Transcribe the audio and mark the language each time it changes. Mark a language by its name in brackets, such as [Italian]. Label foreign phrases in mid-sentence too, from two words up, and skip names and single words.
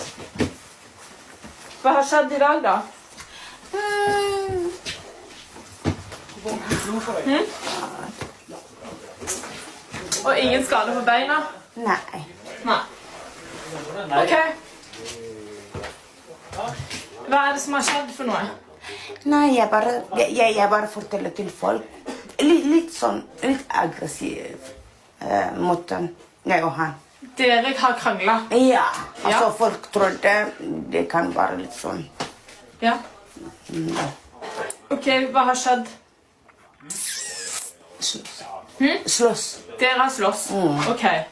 [Norwegian] Hva har skjedd i dag, da? Og ingen skade på beina? [Swedish] nej [Norwegian] Nei. Ok. Hva er det som har skjedd for noe? [Swedish] nej jag bara fortäller till folk lite sån lite aggressiv måten, [Norwegian] jeg og han. Dere har kranglet. Ja, altså Ja. folk trodde det kan være litt sånn. Ja. Ok, hva har skjedd? Slåss, Dere har slåss. Ok,